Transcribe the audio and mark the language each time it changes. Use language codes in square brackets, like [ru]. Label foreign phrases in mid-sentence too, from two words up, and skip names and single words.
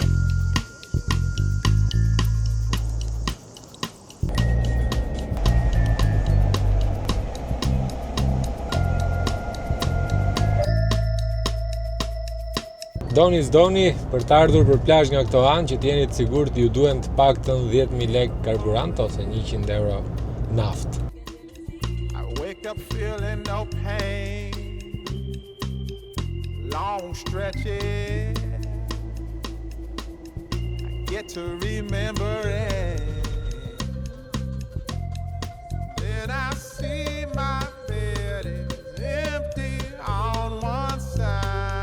[sq] Doni s'doni, për të ardhur për plazh nga këto anë që t'jeni të sigurt ju duhen të paktën 10.000 lekë karburant ose 100 euro naftë. [en] I wake up feeling no pain, long stretches, I get to remember it, then I see my bed is empty on one side.